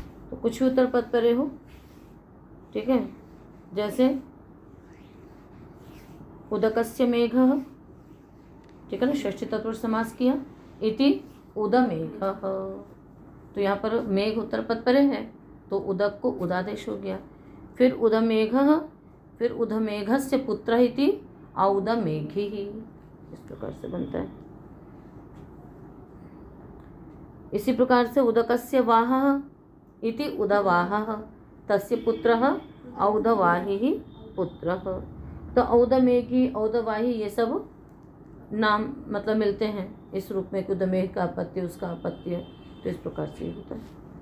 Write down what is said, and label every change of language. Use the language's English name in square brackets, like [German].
[Hindi] तो कुछ भी उत्तर पद परे हो, ठीक है, जैसे [Sanskrit] उदकस्य मेघः, [Hindi] ठीक है ना, षष्ठी तत्पुरुष समास किया, इति उदमेघः, तो यहाँ पर मेघ उत्तर पद परे है तो उदक को उदादेश हो गया। फिर उदमेघः, फिर [Sanskrit] उदमेघस्य पुत्र इति औदमेघी, [Hindi] इस प्रकार से बनता है। इसी प्रकार से [Sanskrit] उदकस्य वाहः इति उदवाहः, तस्य पुत्रः औदवाही पुत्रः। [Hindi] तो औदमेघी औदवाही ये सब नाम मतलब मिलते हैं इस रूप में कि उदमेघ का अपत्य उसका अपत्य, तो इस प्रकार से होता है।